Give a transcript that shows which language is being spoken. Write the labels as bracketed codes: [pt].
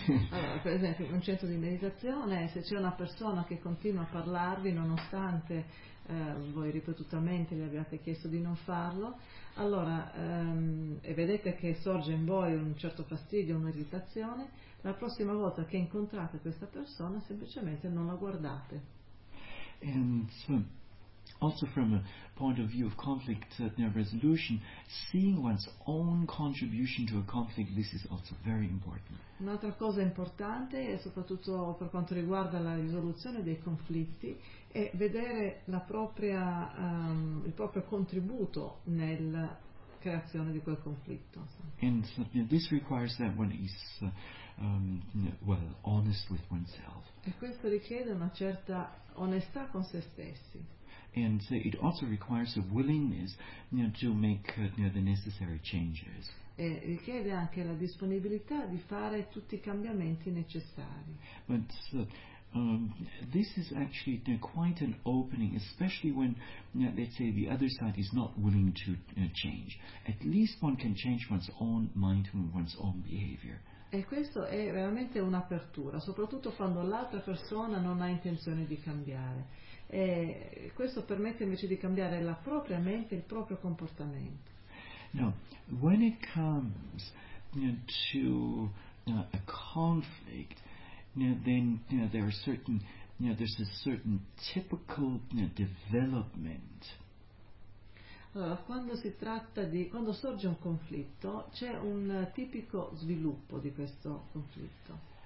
[it] Allora, per esempio, un centro di meditazione, se c'è una persona che continua a parlarvi nonostante voi ripetutamente gli abbiate chiesto di non farlo, allora e vedete che sorge in voi un certo fastidio, un'irritazione, la prossima volta che incontrate questa persona semplicemente non la guardate. [en] And so, also from a point of view of conflict resolution, seeing one's own contribution to a conflict, this is also very important. [it] Un'altra cosa importante, soprattutto per quanto riguarda la risoluzione dei conflitti, è vedere la propria il proprio contributo nella creazione di quel conflitto. [en] And this requires that one is honest with oneself. [it] E questo richiede una certa onestà con se stessi. [en] And it also requires a willingness to make the necessary changes. [it] E richiede anche la disponibilità di fare tutti i cambiamenti necessari. [en] But this is actually quite an opening, especially when let's say the other side is not willing to change. At least one can change one's own mind and one's own behavior. [it] E questo è veramente un'apertura, soprattutto quando l'altra persona non ha intenzione di cambiare. E questo permette invece di cambiare la propria mente e il proprio comportamento. [en] Now, when it comes to a conflict, then there's a certain typical development. [it] Allora, quando sorge un conflitto, c'è un tipico sviluppo di questo conflitto.